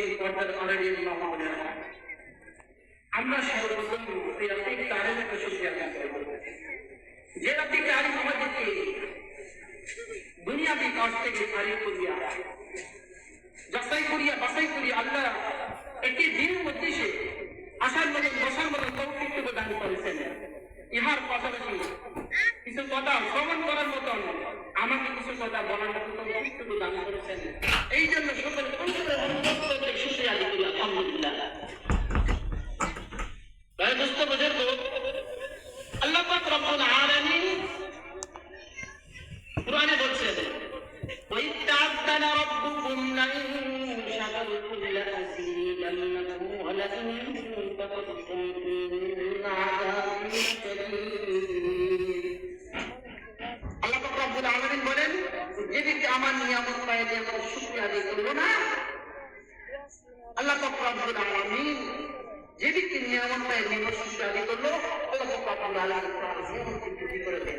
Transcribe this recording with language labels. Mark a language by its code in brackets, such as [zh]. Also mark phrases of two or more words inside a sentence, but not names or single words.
[bn] পর্দার আড়ালের মা বোনেরা, আমরা সর্বপ্রথম এই রাব্বিক তাআলাকে শুকরিয়া আদায় করব যে রাব্বিক তাআলা আমাদেরকে দুনিয়াবি কাজ থেকে ফারিগ করিয়া যাচাই করিয়া বাছাই করিয়া আল্লাহ একটি দিনের উদ্দেশ্যে আসার মতন বসার মতন তৌফিক দান করেছেন। ইহার পাশাপাশি কিছু কথা শ্রবণ করার মতন আমাকে কিছু কথা বলার মতন তৌফিক দান করেছেন। এই জন্য সকল অন্তরে শুকরিয়া আদায় করি আলহামদুলিল্লাহ। [hi] दोस्तों बुजुर्गो, [bn] আল্লাহ পাক রব্বুল আলমীন কুরানে বোলছেন [ar] وَإِذْ تَعَذَّنَ رَبُّكُمْ لَئِن شَكَرْتُمْ لَأَزِيدَنَّكُمْ وَلَئِن كَفَرْتُمْ إِنَّ عَذَابِي لَشَدِيدٌ। [bn] আল্লাহ পাক রব্বুল আলামিন বলেন, যে ব্যক্তি আমার নিয়ামত পায় যে আমার শুকরিয়া আদায় করলো না, আল্লাহ পাক রব্বুল আলামিন যে ব্যক্তি নিয়ামত পায় নিয়ামত শুকরিয়া আদায় করলো, আল্লাহ পাক রব্বুল আলামিন তার নিয়ামতকে বৃদ্ধি করে দেন।